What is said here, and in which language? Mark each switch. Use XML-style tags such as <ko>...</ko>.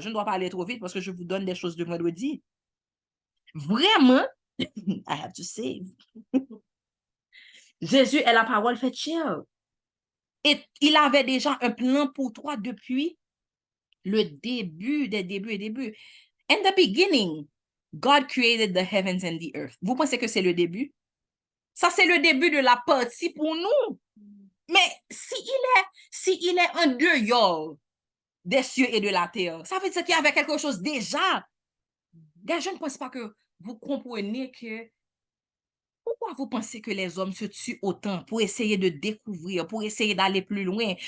<fr>Je ne dois pas aller trop vite parce que je vous donne des choses de vendredi. Vraiment,</fr> <en>I have to say,</en> <fr>Jésus est la parole faite chair. Et il avait déjà un plan pour toi depuis le début des débuts et débuts.</fr> <en>In the beginning, God created the heavens and the earth.</en> <fr>Vous pensez que c'est le début? Ça, c'est le début de la partie pour nous. Mais s'il est en dehors des cieux et de la terre, ça veut dire qu'il y avait quelque chose déjà. Gars, je ne pense pas que vous comprenez que pourquoi vous pensez que les hommes se tuent autant pour essayer de découvrir, pour essayer d'aller plus loin?</fr>